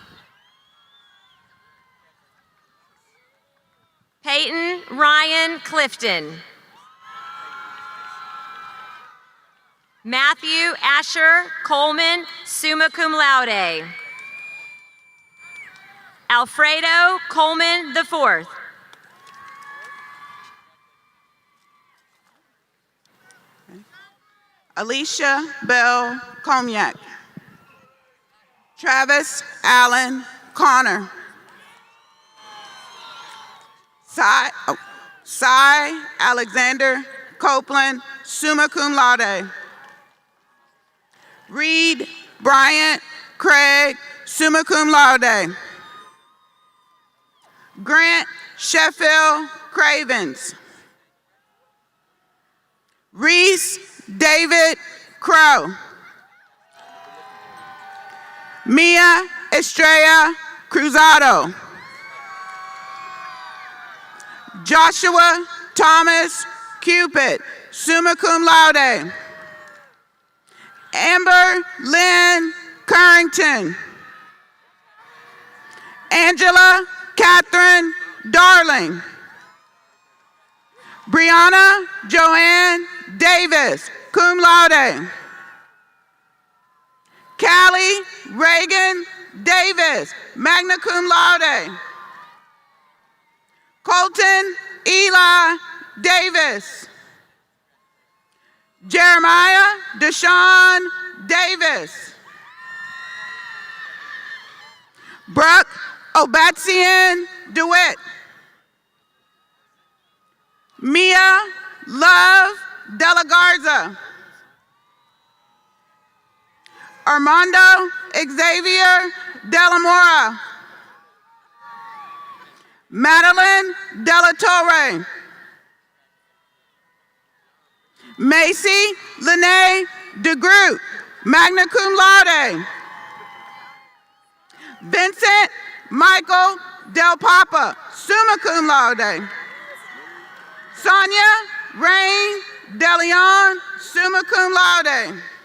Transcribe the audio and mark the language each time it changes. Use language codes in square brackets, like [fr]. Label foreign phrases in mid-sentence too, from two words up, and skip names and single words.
[en] Peyton Ryan Clifton. Matthew Asher Coleman, [la] summa cum laude. [en] Alfredo Coleman IV. Alicia Bell Comyac. Travis Allen Connor. Cy Alexander Copeland, [la] summa cum laude. [en] Reed Bryant Craig, [la] summa cum laude. [en] Grant Sheffield Cravens. Reese David Crow. Mia Estrella Cruzado. Joshua Thomas Cupid, [la] summa cum laude. [en] Amber Lynn Currington. Angela Catherine Darling. Brianna Joanne Davis, [la] cum laude. [en] Callie Reagan Davis, [la] magna cum laude. [en] Colton Eli Davis. Jeremiah Deshaun Davis. Brooke Obatsian DeWitt. Mia Love Dela Garza. Armando Xavier Della Mora. Madeline Della Torre. Macy Lene DeGroot, [la] magna cum laude. [en] Vincent Michael Del Papa, [la] summa cum laude. [en] Sonia Rain DeLeon, [la] summa cum laude.